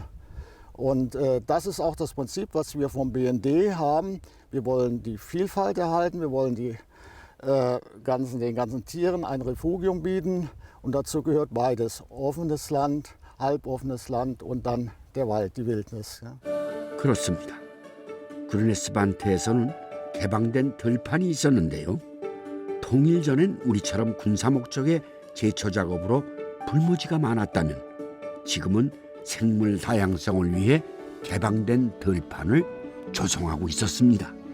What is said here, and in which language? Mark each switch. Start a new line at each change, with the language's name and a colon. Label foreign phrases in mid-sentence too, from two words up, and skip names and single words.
German: Und das ist auch das Prinzip, was wir vom BND haben. Wir wollen die Vielfalt erhalten, wir wollen den ganzen Tieren ein Refugium bieten. Und dazu gehört beides, offenes Land, halboffenes Land und dann der Wald, die Wildnis. Ja.
Korean: 그렇습니다. 그르네스반트에서는 개방된 들판이 있었는데요. 통일 전엔 우리처럼 군사 목적의 제초 작업으로 불모지가 많았다면 지금은 생물 다양성을 위해 개방된 들판을 조성하고 있었습니다.